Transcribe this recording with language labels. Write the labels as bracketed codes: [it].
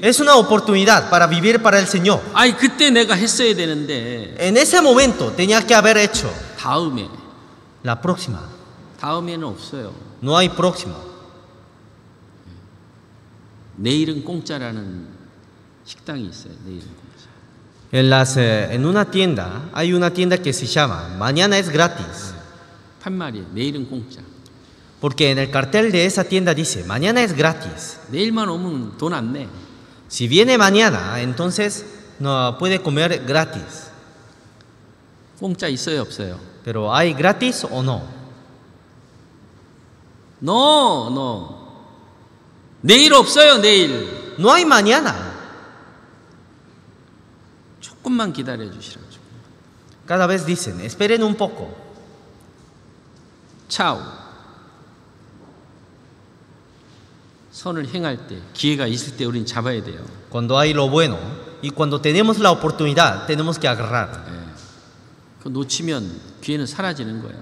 [es] Es una oportunidad para vivir para el Señor. [ko] 아이 그때 내가 했어야 되는데 [es] En ese momento tenía que haber hecho. [ko] 다음에 [es] La próxima. [ko] 다음에는 없어요. [es] No hay próximo. [ko] 내일은 공짜라는 식당이 있어요. 내일은 공짜. [es] En una tienda, hay una tienda que se llama Mañana es gratis. [ko] 판말이에요. 내일은 공짜. [es] Porque en el cartel de esa tienda dice Mañana es gratis. [ko] 내일만 오면 돈 안 내. [es] Si viene mañana, entonces no puede comer gratis. [ko] 공짜 있어요, 없어요? [es] Pero ¿hay gratis o no? [ko] No. 내일 없어요, 내일. [es] No hay mañana. [ko] 조금만 기다려 주시라고. [es] Cada vez dicen, esperen un poco. [ko] 차오. 선을 행할 때, 기회가 있을 때 우리는 잡아야 돼요. [es] Cuando hay lo bueno y cuando tenemos la oportunidad, tenemos que agarrar. [ko] 그 놓치면 기회는 사라지는 거예요.